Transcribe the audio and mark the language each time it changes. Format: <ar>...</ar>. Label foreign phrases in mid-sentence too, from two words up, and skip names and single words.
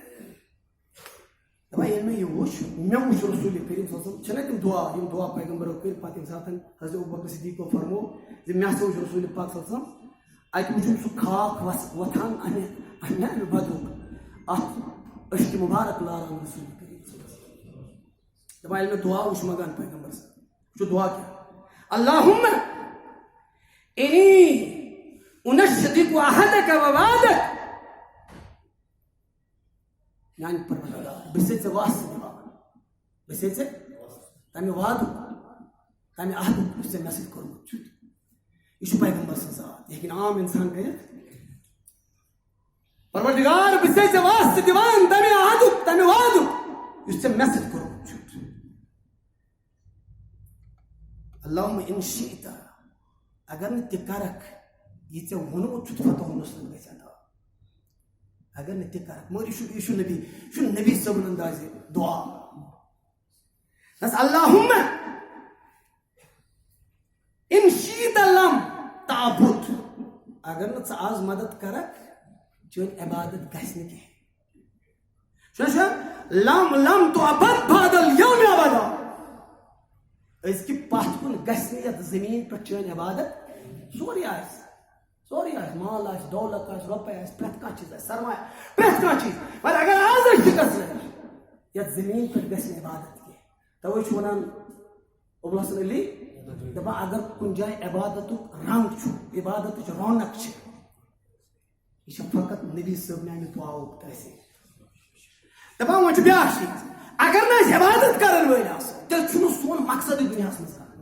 <ks>دپان ییٚلہِ مےٚ یہِ وُچھ مےٚ وُچھ رسوٗلِ کریم</ks> <ar>صلی اللہ علیہ وسلم</ar> <ks>چھِنہ تِم دعا یِم دعا پیغمبرو کٔرۍ پتہٕ ییٚمہِ ساتہٕ حضرت ابوبکر صدیقو فرمو زِ مےٚ ہسا وُچھ رسوٗلِ پاک</ks> <ar>صلی اللہ علیہ وسلم</ar> <ks>اَتہِ وُچھُم سُہ خاک وۄتھان امہِ بدرُک اتھ أشکہِ مُبارک لاران رسوٗلِ کریم</ks> <ar>صلی اللہ علیہ وسلم</ar> <ks>دپان ییٚلہِ مےٚ دعا وُچھ منگان پیغمبر صٲب وٕچھو دعا کیٛاہ اللہُمَّ</ks> <ar>إني أنشدك عهدك ووعدك</ar> <ks>يعني پروردگار بہٕ چھُسے ژےٚ واسطہٕ دِوان بہٕ چھُسے ژےٚ تمہِ وعدُک تمہِ عہدُک یُس ژےٚ مےٚ سۭتۍ کوٚرمُت چھُتھ یہ چھُ پیغمبر سٕنٛز ذات یہِ ہیٚکہِ نہٕ عام اِنسان کٔرِتھ پروردگار بہٕ چھُسے ژےٚ واسطہٕ دِوان تمہِ عہدُک تمہِ وعدُک یُس ژےٚ مےٚ سۭتۍ کوٚرمُت چھُتھ</ks> <ar>اللہُمَّ إن شئت</ar> <ks>اگر نہٕ تہِ کرکھ یہِ ژےٚ ووٚنمُت چھُتھ فتح نصرت گژھِ عطا اگر نہٕ تہِ کرکھ مگر یہِ چھُ نبی صٲبُن اندازِ دعا دس</ks> <ar>اللہُمَّ إن شئت لم تعبد</ar> <ks>اگر نہٕ ژٕ آز مدد کرکھ چٲنۍ عبادت گژھِ نہٕ کینٛہہ</ks> <ar>لم لم تعبد بعد اليوم ابدا</ar> <ks>أزکہِ پتھ کُن گژھِ نہٕ یتھ زٔمیٖن پٮ۪ٹھ چٲنۍ عبادت سورُے آسہِ مال آسہِ دولت آسہِ رۄپے آسہِ پرٛٮ۪تھ کانٛہہ چیٖز آسہِ سرمایہ پرٛٮ۪تھ کانٛہہ چیٖز مگر اگر آز أسۍ شِکست لگہِ یتھ زٔمیٖن پٮ۪ٹھ گژھِ نہٕ عبادت کینٛہہ توے چھُ ونان ابوالحسن علی دپان اگر کُنہِ جایہِ عبادتُک رنگ چھُ عبادتٕچ رونق چھِ یہِ چھِ فقط نبی صٲب میانہِ دعاوُک تٲثیٖر دپان وۄنۍ چھُ بیاکھ چیٖز اگر نہٕ أسۍ عبادت کرن وٲلۍ آسو تیٚلہِ چھُنہٕ سون مقصدٕے دُنیاہس منٛز</ks>